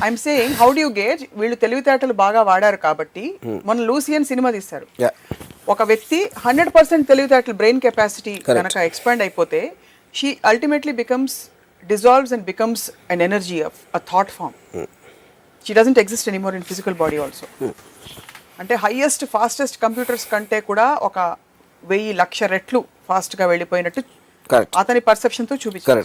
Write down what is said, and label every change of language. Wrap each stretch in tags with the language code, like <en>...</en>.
<en>I'm saying, how do you gauge?</en> <te>వీళ్ళు తెలివితేటలు బాగా వాడారు కాబట్టి. మన లూసియన్ సినిమా తీశారు. ఒక వ్యక్తి 100% తెలివితేటలు, బ్రెయిన్ కెపాసిటీ కనుక ఎక్స్పాండ్ అయిపోతే,</te> <en>She ultimately becomes dissolves and becomes an energy of a thought form. She doesn't exist anymore in physical body also.</en> <te>అంటే హైయెస్ట్ ఫాస్టెస్ట్ కంప్యూటర్స్ కంటే కూడా ఒక 1000,00,000 రెట్లు ఫాస్ట్ గా వెళ్ళిపోయినట్టు అతని పర్సెప్షన్ తో చూపించారు.</te>